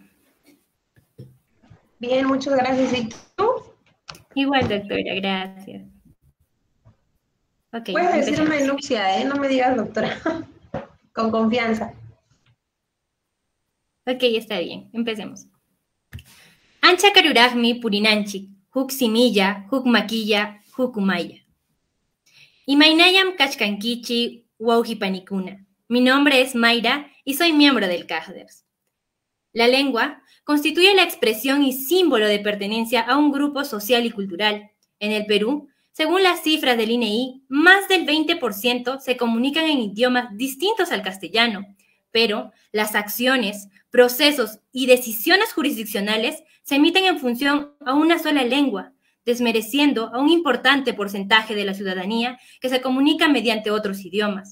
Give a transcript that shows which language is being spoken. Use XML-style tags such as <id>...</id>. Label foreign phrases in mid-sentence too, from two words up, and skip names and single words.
<es>Bien, muchas gracias. ¿Y tú? Igual, doctora, gracias. Ok, Puedes decirme empecemos. Lucia, ¿eh? No me digas doctora, con confianza. Ok, está bien, empecemos.</es> <qu>Ancha Karuragmi Purinanchik, Huk Similla, Huk Maquilla, Huk Umaya. Imainayam Kachkankichi, Waujipanikuna.</qu> <es>Mi nombre es Mayra y soy miembro del CASDERS. La lengua constituye la expresión y símbolo de pertenencia a un grupo social y cultural. En el Perú, según las cifras del INEI, más del 20% se comunican en idiomas distintos al castellano, pero las acciones, procesos y decisiones jurisdiccionales se emiten en función a una sola lengua, desmereciendo a un importante porcentaje de la ciudadanía que se comunica mediante otros idiomas.</es>